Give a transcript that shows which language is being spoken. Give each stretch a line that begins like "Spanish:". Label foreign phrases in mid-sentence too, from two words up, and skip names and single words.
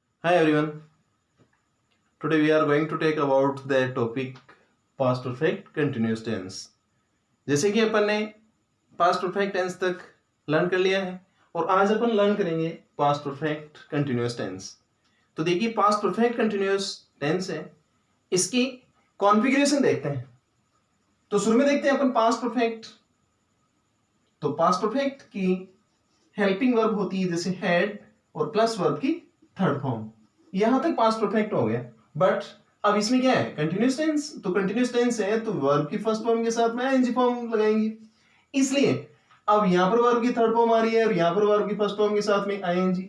English: Hi everyone. Today we are going to take about the topic past perfect continuous tense.
Hindi: जैसे कि अपन ने
English: past perfect tense
Hindi: तक लर्न कर लिया है और आज अपन लर्न करेंगे
English: past perfect continuous tense.
Hindi: तो देखिए
English: past perfect continuous tense
Hindi: है, इसकी कॉन्फ़िगरेशन देखते हैं. तो शुरू में देखते हैं अपन
English: past perfect.
Hindi: तो
English: past perfect
Hindi: की
English: helping verb
Hindi: होती है जैसे हैड और
English: plus verb
Hindi: की
English: third form.
Hindi: यहां तक
English: past perfect
Hindi: हो गया. बट अब इसमें क्या है,
English: continuous tense.
Hindi: तो
English: continuous tense
Hindi: है तो वर्ब की
English: first form
Hindi: के साथ में
English: ing form
Hindi: लगाएंगे. इसलिए अब यहां पर वर्ब की
English: third form
Hindi: आ रही है और यहां पर वर्ब की
English: first form
Hindi: के साथ में आईएनजी.